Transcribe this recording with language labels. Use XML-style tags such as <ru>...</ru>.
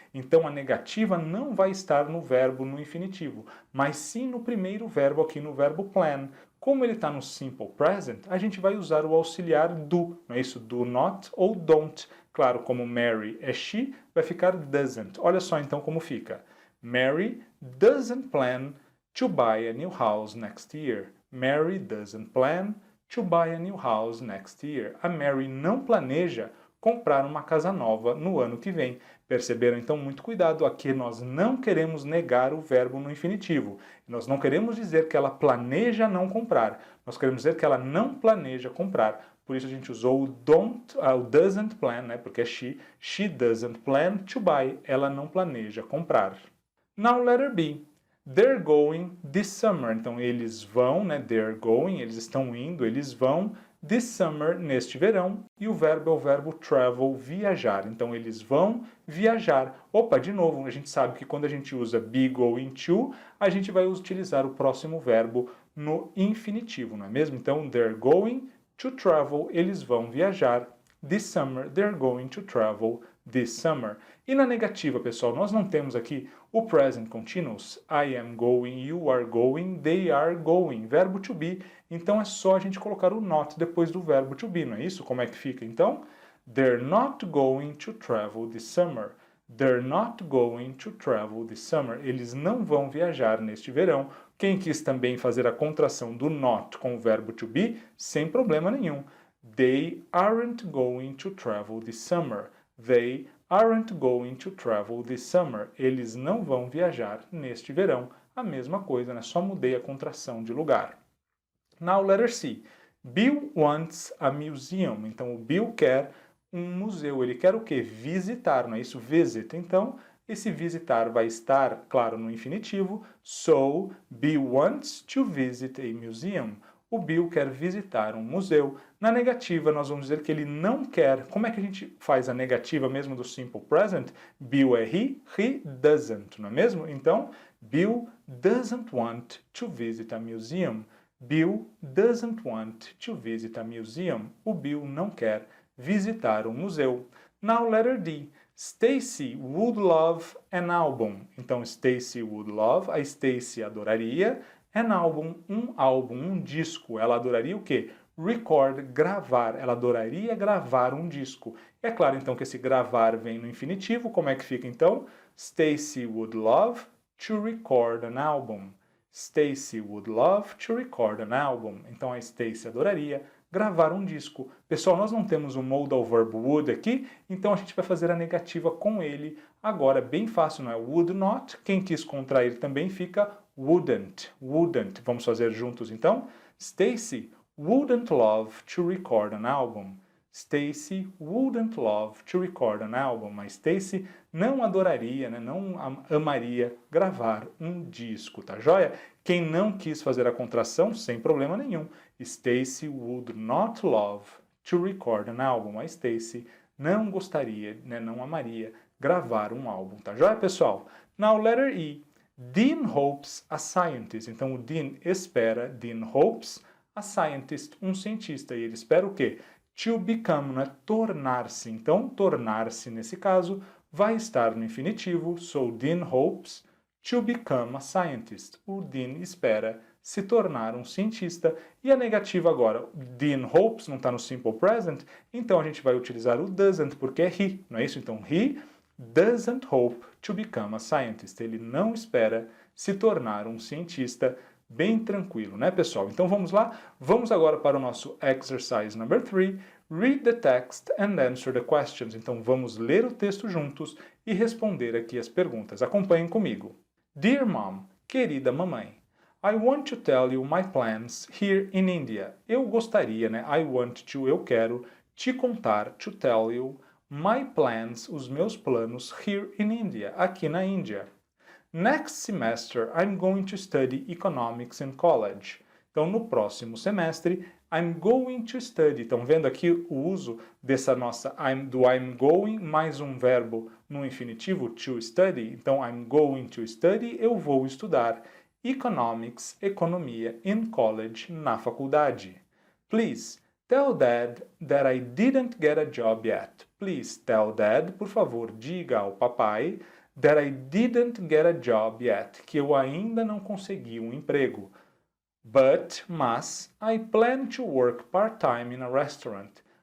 <pt>Então a negativa não vai estar no verbo no infinitivo, mas sim no primeiro verbo aqui no verbo plan. Como ele está no simple present, a gente vai usar o auxiliar do, não é isso?</pt> <en>Do not</en> <pt>ou don't. Claro, como Mary é she, vai ficar doesn't. Olha só então como fica.</pt> <en>Mary doesn't plan to buy a new house next year. Mary doesn't plan to buy a new house next year.</en> <pt>A Mary não planeja comprar uma casa nova no ano que vem. Perceberam? Então, muito cuidado. Aqui nós não queremos negar o verbo no infinitivo. Nós não queremos dizer que ela planeja não comprar. Nós queremos dizer que ela não planeja comprar. Por isso a gente usou o doesn't plan, né? Porque é she.</pt> <en>She doesn't plan to buy.</en> <pt>Ela não planeja comprar.</pt> <en>Now, letter B. They're going this summer.</en> <pt>Então, eles vão, né?</pt> <en>They're going,</en> <pt>eles estão indo, eles vão</pt> <en>this summer,</en> <pt>neste verão. E o verbo é o verbo travel, viajar. Então, eles vão viajar. Opa, de novo, a gente sabe que quando a gente usa be going to, a gente vai utilizar o próximo verbo no infinitivo, não é mesmo? Então,</pt> <en>they're going to travel,</en> <pt>eles vão viajar.</pt> <en>This summer, they're going to travel this summer.</en> <pt>E na negativa, pessoal, nós não temos aqui o present continuous.</pt> <en>I am going, you are going, they are going.</en> <pt>Verbo to be. Então é só a gente colocar o not depois do verbo to be, não é isso? Como é que fica? Então,</pt> <en>they're not going to travel this summer. They're not going to travel this summer.</en> <pt>Eles não vão viajar neste verão. Quem quis também fazer a contração do not com o verbo to be, sem problema nenhum.</pt> <en>They aren't going to travel this summer. They aren't going to travel this summer.</en> <pt>Eles não vão viajar neste verão. A mesma coisa, né? Só mudei a contração de lugar.</pt> <en>Now, letter C. Bill wants a museum.</en> <pt>Então, o Bill quer um museu. Ele quer o quê? Visitar, não é isso? Visit. Então, esse visitar vai estar, claro, no infinitivo.</pt> <en>So, Bill wants to visit a museum.</en> <pt>O Bill quer visitar um museu. Na negativa, nós vamos dizer que ele não quer. Como é que a gente faz a negativa mesmo do simple present? Bill é he doesn't, não é mesmo?</pt> <en>Então, Bill doesn't want to visit a museum. Bill doesn't want to visit a museum.</en> <pt>O Bill não quer visitar um museu.</pt> <en>Now, letter D. Stacy would love an album.</en> <pt>Então,</pt> <en>Stacy would love,</en> <pt>a Stacy adoraria. An album, um disco. Ela adoraria o quê? Record, gravar. Ela adoraria gravar um disco. É claro, então, que esse gravar vem no infinitivo. Como é que fica, então?</pt> <en>Stacy would love to record an album. Stacy would love to record an album.</en> <pt>Então, a Stacy adoraria gravar um disco. Pessoal, nós não temos o modal verb would aqui, então a gente vai fazer a negativa com ele. Agora, bem fácil, não é? Would not. Quem quis contrair também fica wouldn't. Wouldn't. Vamos fazer juntos, então?</pt> <en>Stacy wouldn't love to record an album. Stacy wouldn't love to record an album.</en> <pt>Mas Stacy não adoraria, né, não amaria gravar um disco, tá joia? Quem não quis fazer a contração, sem problema nenhum.</pt> <en>Stacy would not love to record an album.</en> <pt>A Stacy não gostaria, né, não amaria gravar um álbum, tá joia, pessoal?</pt> <en>Now, letter E. Dean hopes a scientist.</en> <pt>Então, o Dean espera, Dean hopes a scientist, um cientista. E ele espera o quê?</pt> <en>To become,</en> <pt>né? Tornar-se. Então, tornar-se, nesse caso, vai estar no infinitivo.</pt> <en>So, Dean hopes to become a scientist.</en> <pt>O Dean espera se tornar um cientista. E a negativa agora, Dean hopes, não está no simple present, então a gente vai utilizar o doesn't, porque é he, não é isso? Então,</pt> <en>he doesn't hope to become a scientist.</en> <pt>Ele não espera se tornar um cientista. Bem tranquilo, né, pessoal? Então vamos lá? Vamos agora para o nosso</pt> <en>exercise number 3. Read the text and answer the questions.</en> <pt>Então vamos ler o texto juntos e responder aqui as perguntas. Acompanhem comigo.</pt> <en>Dear Mom,</en> <pt>querida mamãe,</pt> <en>I want to tell you my plans here in India.</en> <pt>Eu gostaria, né?</pt> <en>I want to,</en> <pt>eu quero te contar,</pt> <en>to tell you, my plans,</en> <pt>os meus planos</pt> <en>here in India,</en> <pt>aqui na Índia.</pt> <en>Next semester, I'm going to study economics in college.</en> <pt>Então, no próximo semestre,</pt> <en>I'm going to study.</en> <pt>Estão vendo aqui o uso dessa nossa I'm going mais um verbo no infinitivo, to study. Então,</pt> <en>I'm going to study,</en> <pt>eu vou estudar economics, economia,</pt> <en>in college,</en> <pt>na faculdade.</pt> <en>Please, tell Dad that I didn't get a job yet. Please tell Dad,</en> <pt>por favor, diga ao papai</pt> <en>that I didn't get a job yet,</en> <pt>que eu ainda não consegui um emprego. Mas,</pt> <en>I plan to work part-time in a restaurant.</en>